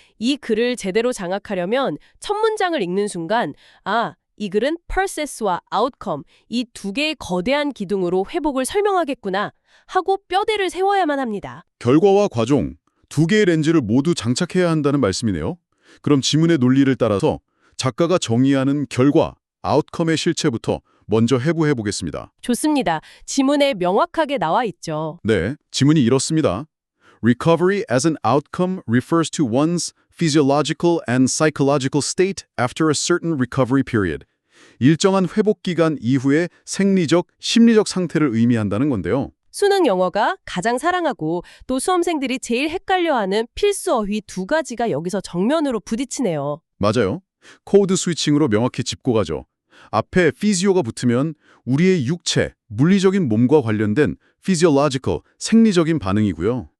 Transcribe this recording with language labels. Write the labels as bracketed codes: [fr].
[ko] 이 글을 제대로 장악하려면 첫 문장을 읽는 순간 아, 이 글은 process와 outcome 이 두 개의 거대한 기둥으로 회복을 설명하겠구나 하고 뼈대를 세워야만 합니다. 결과와 과정, 두 개의 렌즈를 모두 장착해야 한다는 말씀이네요. 그럼 지문의 논리를 따라서 작가가 정의하는 결과, 아웃컴의 실체부터 먼저 해부해 보겠습니다. 좋습니다. 지문에 명확하게 나와 있죠. 네, 지문이 이렇습니다. [en] Recovery as an outcome refers to one's physiological and psychological state after a certain recovery period. [ko] 일정한 회복 기간 이후의 생리적, 심리적 상태를 의미한다는 건데요. 수능 영어가 가장 사랑하고 또 수험생들이 제일 헷갈려하는 필수 어휘 두 가지가 여기서 정면으로 부딪히네요. 맞아요. 코드 스위칭으로 명확히 짚고 가죠. 앞에 physio가 붙으면 우리의 육체, 물리적인 몸과 관련된 physiological, 생리적인 반응이고요.